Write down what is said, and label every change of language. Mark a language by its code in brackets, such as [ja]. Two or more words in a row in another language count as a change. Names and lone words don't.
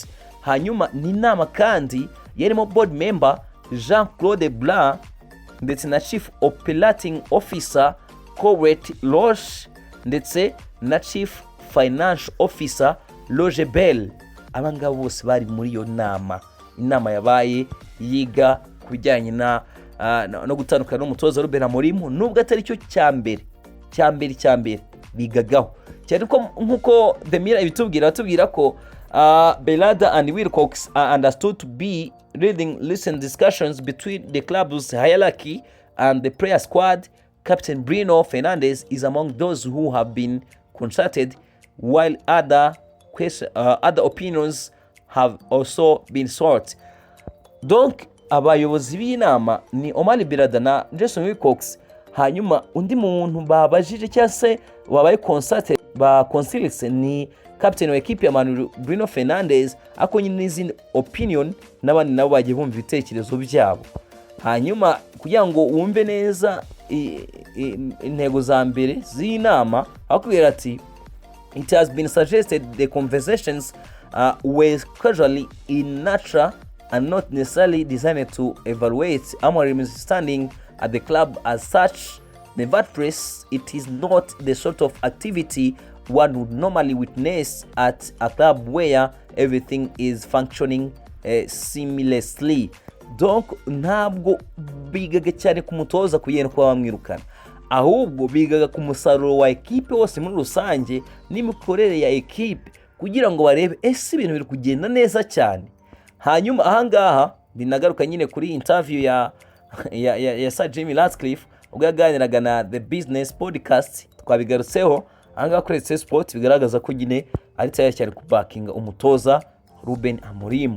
[rw] Hanyuma ni inama kandi yarimo [en] board member [rw] Jean-Claude Blanc ndetse na [en] Chief Operating Officer [rw] Corette Roche ndetse na [en] Chief Financial Officer [rw] Roger Bell. Abangabo bose bari muri iyo inama yabaye yiga kubijyanye no gutandukana n'umutoza Ruben Amorim, nubwo atari cyo cyambere bigagaho cyane ko nkuko The Mirror bitubwira ko [en] Berada and Wilcox are understood to be leading recent discussions between the club's hierarchy and the player squad. Captain Bruno Fernandes is among those who have been consulted, while other opinions have also been sought. [rw] Donc abayobozi b'inama ni Omar Berada na Jason Wilcox. Hanyuma undi muntu babajije cyase wabaye consulted ba consulse ni captain wa equipe ya Bruno Fernandes, ako nyine n'izindi opinion n'abandi nabo bagiye bumva ibitekerezo byabo. Hanyuma kugira ngo wumve neza intego za mbere z'inama akubwira ati [en] it has been suggested the conversations were casually in nature and not necessarily designed to evaluate Amorim's standing at the club as such. Nevertheless, it is not the sort of activity one would normally witness at a club where everything is functioning seamlessly. [rw] Donc ntabwo bigaga cyane ku mutoza kugenda kwa bamwirukana, ahubwo bigaga ku musaruro wa equipe wose muri rusange n'imikorere ya equipe kugira ngo barebe ese ibintu biri kugenda neza cyane. Hanyuma ahangaha binagaruka nyine kuri interview ya Sir Jim Ratcliffe ubwo yaganiraga na The Business Podcast, twabigarutseho ahangaha kuri Sport, bigaragaza ko nyine ari tayari cyane kubakinga umutoza Ruben Amorim.